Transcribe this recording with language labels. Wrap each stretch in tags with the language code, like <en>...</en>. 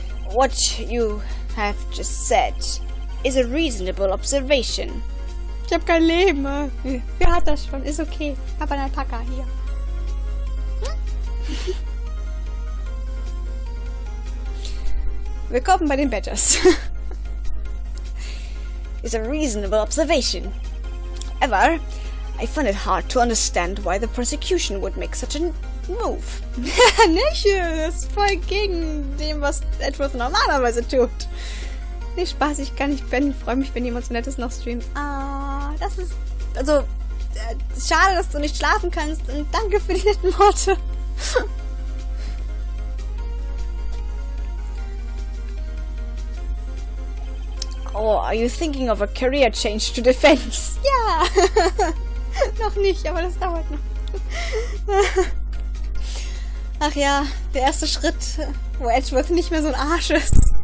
<en>What you have just said is a reasonable observation.</en> <de>Ich hab kein Leben. Wer hat das schon? Ist okay. Ich hab einen Alpaka hier. Willkommen bei den Badgers.</de> <en>Is a reasonable observation. However, I find it hard to understand why the prosecution would make such a move.</en> <de>Nicht? Das ist voll gegen dem, was Edgeworth normalerweise tut. Nee, Spaß, ich kann nicht pennen. Ich freue mich, wenn jemand so Nettes noch streamt. Ah, das ist... Also, schade, dass du nicht schlafen kannst. Und danke für die netten Worte.</de> <en>Oh, are you thinking of a career change to defense?</en> <de>Ja! Noch nicht, aber das dauert noch. Ach ja, der erste Schritt, wo Edgeworth nicht mehr so ein Arsch ist.</de>